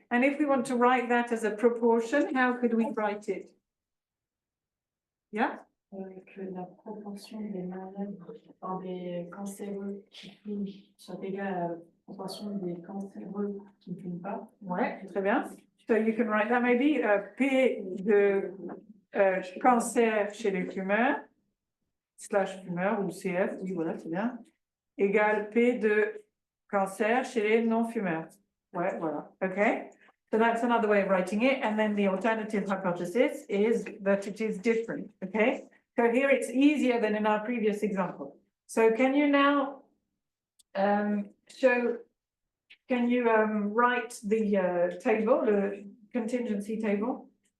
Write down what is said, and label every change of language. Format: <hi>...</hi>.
<en>And if we want to write that as a proportion, how could we write it? Yeah?</en> <fr>Que la proportion des malades, enfin des cancéreux qui fument soit égale à la proportion des cancéreux qui ne fument pas. Ouais, très bien.</fr> <en>So you can write that maybe,</en> <fr>P de cancer chez les fumeurs, slash fumeurs ou CF, oui, voilà, c'est bien, égale P de cancer chez les non-fumeurs. Ouais, voilà, okay.</fr> <en>So that's another way of writing it, and then the alternative hypothesis is that it is different, okay? So here it's easier than in our previous example. So can you now can you write the table, the contingency table?</en>